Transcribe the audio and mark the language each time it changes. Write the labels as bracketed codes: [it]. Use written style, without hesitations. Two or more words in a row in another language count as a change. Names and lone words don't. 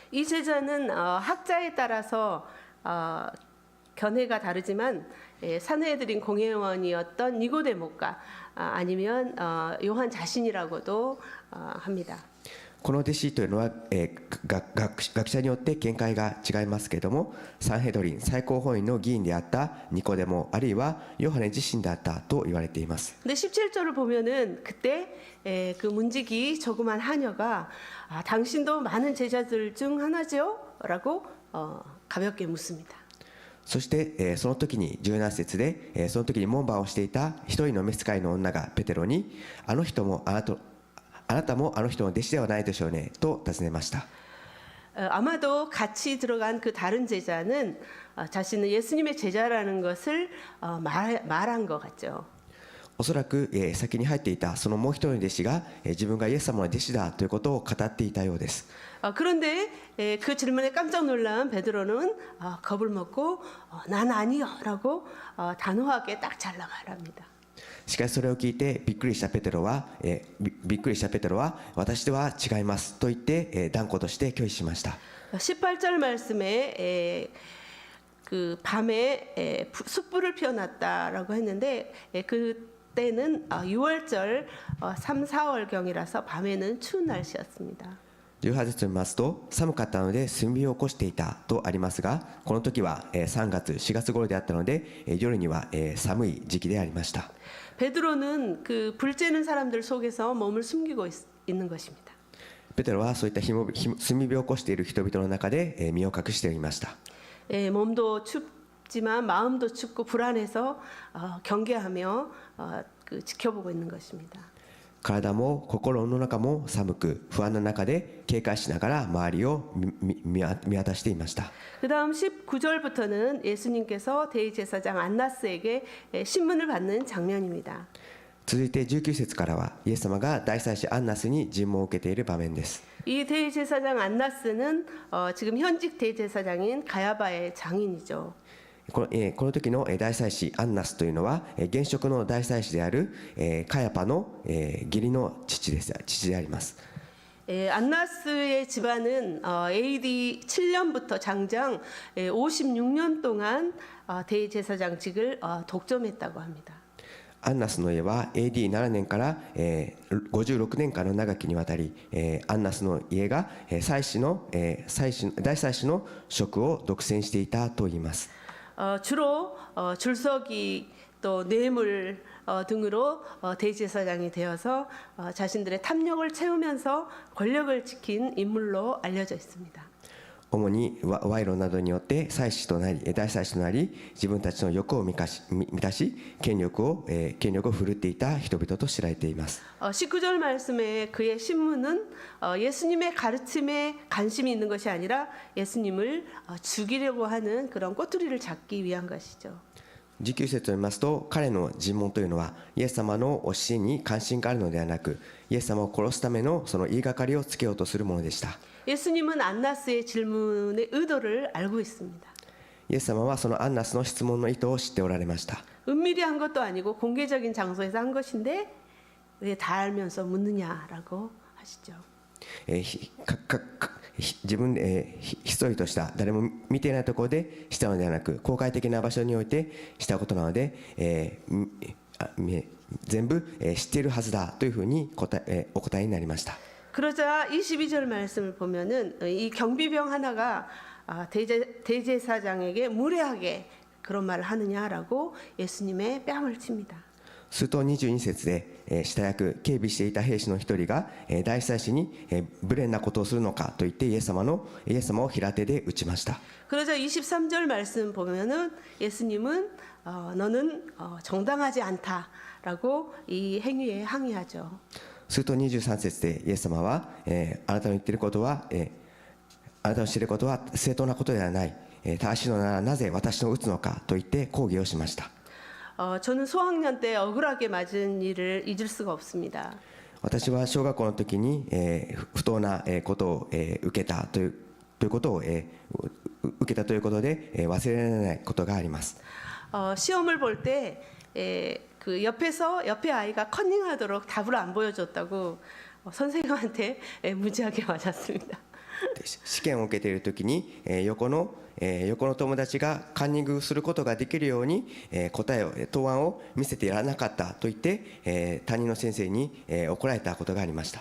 [ko] 이 제자는 학자에 따라서 견해가 다르지만 산헤드린 공회원이었던 니고데모가 아니면 요한 자신이라고도 합니다. [ja] この弟子というのは学者によって見解が違いますけれどもサンヘドリン最高法院の議員であったニコデモあるいはヨハネ自身であったと言われています。 [ko] 근데 17절을 보면은 그때 그 문지기 조그만 하녀가 당신도 많은 제자들 중 하나죠? 라고 가볍게 묻습니다. [ja] そして、その時に17節で、その時に門番をしていた一人の召使いの女がペテロにあなたもあの人の弟子ではないでしょうねと尋ねました。 [ko] 아마도 같이 들어간 그 다른 제자는 자신은 예수님의 제자라는 것을 말한 것 같죠. [ja] おそらく、先に入っていたそのもう一人の弟子が、自分がイエス様の弟子だということを語っていたようです。 [ko] 그런데 그 질문에 깜짝 놀란 베드로는 겁을 먹고 난 아니요라고 단호하게 딱 잘라 말합니다. [ja] しかしそれを聞いてびっくりしたペテロは私では違いますと言って、断固として拒否しました。 [ko] 18절 말씀에 그 밤에 숯불을 피워놨다라고 했는데 그때는 6월절 3, 4월경이라서 밤에는 추운 날씨였습니다. [ja] 18 節を見ますと寒かったので炭火を起こしていたとありますがこの時は3月4月頃であったので夜には寒い時期でありました。 [ko] 베드로는 그 불 쬐는 사람들 속에서 몸을 숨기고 있는 것입니다. [ja] ペテロはそういった炭火を起こしている人々の中で身を隠していました。 [ko] 몸도 춥지만 마음도 춥고 불안해서 경계하며 지켜보고 있는 것입니다. [ja] 体も心の中も寒く不安な中で警戒しながら周りを見渡していました。 [ko] 그다음 19절부터는 예수님께서 대제사장 안나스에게 신문을 받는 장면입니다. [ja] 続いて19節からはイエス様が大祭司アンナスに尋問を受けている場面です。 [ko] 이 대제사장 안나스는 지금 현직 대제사장인 가야바의 장인이죠. [ja] この時の大祭司アンナスというのは現職の大祭司であるカヤパの義理の父であります。 [ko] 안나스의 집안은 AD 7년부터 장장 56년 동안 대제사장직을 독점했다고 합니다. [ja] アンナスの家は AD7 年から56年間の長きにわたりアンナスの家が大祭司の職を独占していたといいます。 [ko] 주로 줄서기 또 뇌물 등으로 대제사장이 되어서 자신들의 탐욕을 채우면서 권력을 지킨 인물로 알려져 있습니다. [ja] 主に賄賂などによって祭司となり大祭司となり自分たちの欲を満たし権力を振るっていた人々と知られています。 [ko] 19절 말씀에 그의 신문은 예수님의 가르침에 관심이 있는 것이 아니라 예수님을 죽이려고 하는 그런 꼬투리를 잡기 위한 것이죠. [ja] 19 節を見ますと彼の尋問というのはイエス様の教えに関心があるのではなくイエス様を殺すためのその言いがかりをつけようとするものでした。 [ko] 예수님은 안나스의 질문의 의도를 알고 있습니다. [ja] イエス様はそのアンナスの質問の意図を知っておられました。 [ko] 은밀히 한 것도 아니고 공개적인 장소에서 한 것인데 왜 다 알면서 묻느냐라고 하시죠. [ja] 自分でひっそりとした誰も見ていないところでしたのではなく公開的な場所においてしたことなので、全部知っているはずだというふうにお答えになりました。 [ko] 그러자 22절 말씀을 보면은 이 경비병 하나가 대제사장에게 무례하게 그런 말을 하느냐라고 예수님의 뺨을 칩니다. [ja] すると22節で下役警備していた兵士の一人が大祭司に無礼なことをするのかと言ってイエス様を平手で打ちました。 [ko] 그러자 23절 말씀 보면은 예수님은 너는 정당하지 않다라고 이 행위에 항의하죠. [ja] すると23節でイエス様はあなたの言っていることはあなたのしていることは正当なことではない正しいのならなぜ私を打つのかと言って抗議をしました。 [ko] 저는 소학년 때 억울하게 맞은 일을 잊을 수가 없습니다. [ja] 私は小学校の時に不当なことを受けたということで忘れられないことがあります。 [ko] 시험을 볼 때 그 옆에 아이가 컨닝하도록 답을 안 보여줬다고 선생님한테 무지하게 맞았습니다. [ja] 試験を受けている時に横の友達がカンニングすることができるように答案を見せてやらなかったと言って担任の先生に怒られたことがありました。